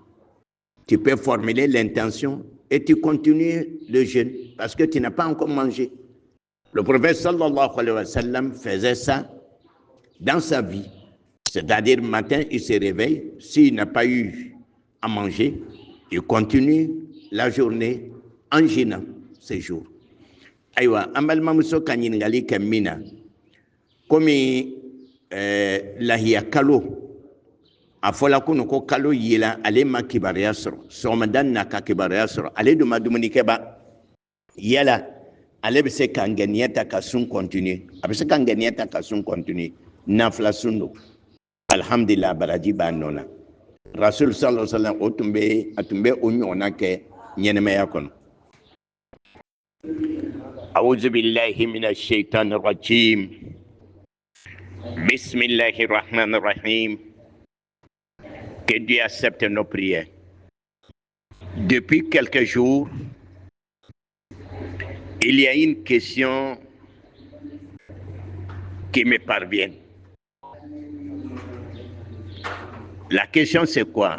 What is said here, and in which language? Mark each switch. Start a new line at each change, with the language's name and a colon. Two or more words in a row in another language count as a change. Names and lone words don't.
French: Tu peux formuler l'intention et tu continues le jeûne parce que tu n'as pas encore mangé. Le prophète
Arabic: صلى الله عليه وسلم
French: faisait ça dans sa vie. C'est-à-dire, le matin, il se réveille. S'il n'a pas eu à manger, il continue la journée en jeûnant ces jours.
Bambara: Aïwa, amal muso ka ɲininkali kɛ min na komi lahiya kalo a fɔla kunun ko kalo yela ale ma kibaruya sɔrɔ sɔgɔmada n'a ka kibaruya sɔrɔ ale dun ma dumuni kɛba yala ale bɛ se ka ŋaniya ta ka sun continue a bɛ se ka ŋaniya ta ka sun continue nafila sun don alhamdulillah baraji b'a nɔ na rasul
Arabic: صلى الله عليه وسلم
Bambara: o tun bɛ o ɲɔgɔnna kɛ ɲɛnɛmaya kɔnɔ.
Arabic: أعوذ بالله من الشيطان الرجيم بسم الله الرحمن الرحيم.
French: Que Dieu accepte nos prières. Depuis quelques jours, il y a une question qui me parvient. La question c'est quoi?